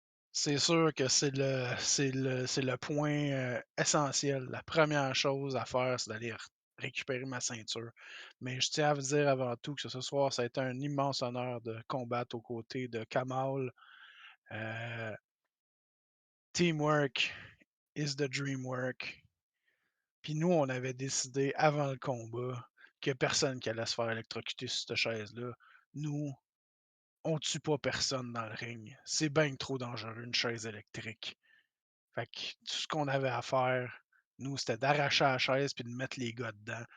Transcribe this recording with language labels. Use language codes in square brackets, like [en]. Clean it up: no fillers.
[fr] C'est sûr que c'est le point essentiel. La première chose à faire, c'est d'aller récupérer ma ceinture. Mais je tiens à vous dire avant tout que ce soir, ça a été un immense honneur de combattre aux côtés de Kamal. [en] Teamwork is the dream work. [fr] Puis nous, on avait décidé avant le combat qu'il n'y a personne qui allait se faire électrocuter sur cette chaise-là. Nous, on tue pas personne dans le ring. C'est bien trop dangereux, une chaise électrique. Fait que tout ce qu'on avait à faire, nous, c'était d'arracher la chaise puis de mettre les gars dedans.